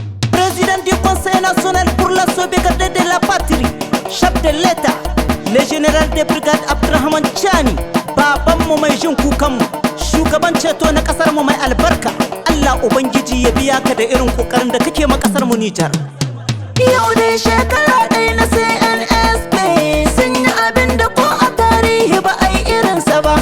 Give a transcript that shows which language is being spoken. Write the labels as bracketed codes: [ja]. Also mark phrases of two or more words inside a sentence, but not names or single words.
[fr] Président du Conseil national pour la sauvegarde de la patrie, chef de l'État, le général de brigade Abdourahmane Tchani, [ha] babanmu mai jin kukanmu, shugaban ceto na ƙasarmu mai albarka. Allah Ubangiji ya biya ka da irin ƙoƙarin da kake ma ƙasarmu Nijar. Yau dai shekara ɗaya na C N S P, sun yi abin da ko a tarihi ba a yi irinsa ba.